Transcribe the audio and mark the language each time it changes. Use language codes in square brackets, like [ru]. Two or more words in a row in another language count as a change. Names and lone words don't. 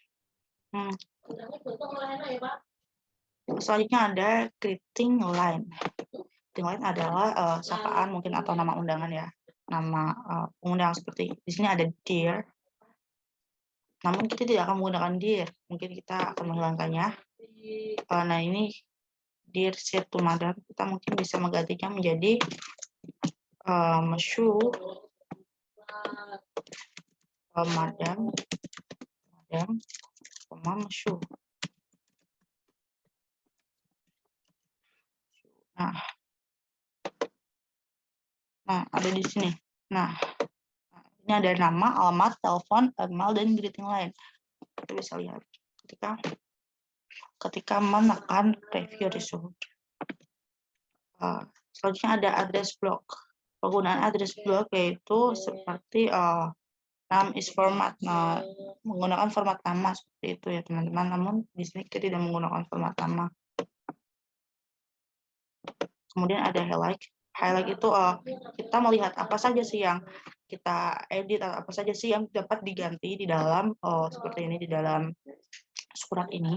[id] Selanjutnya ada [en] greeting line. Greeting line [id] adalah sapaan mungkin atau nama undangan ya. Nama undangan seperti di sini ada dear. Namun kita tidak akan menggunakan dear. Mungkin kita akan menghilangkannya. Nah, ini [en] dear said to madam. [id] Kita mungkin bisa menggantinya menjadi [fr] monsieur, madam, monsieur. [id] Nah, ada di sini. Nah, ini ada nama, alamat, telepon, email, dan [en] greeting line. [id] Kita bisa lihat ketika menekan [en] preview result. [id] Selanjutnya ada [en] address block. [id] Penggunaan [en] address block [id] yaitu seperti [en] name is format. [id] Nah, menggunakan format nama seperti itu ya teman-teman. Namun di sini kita tidak menggunakan format nama. Kemudian ada highlight. Highlight itu kita melihat apa saja sih yang kita edit atau apa saja sih yang dapat diganti di dalam seperti ini di dalam surat ini.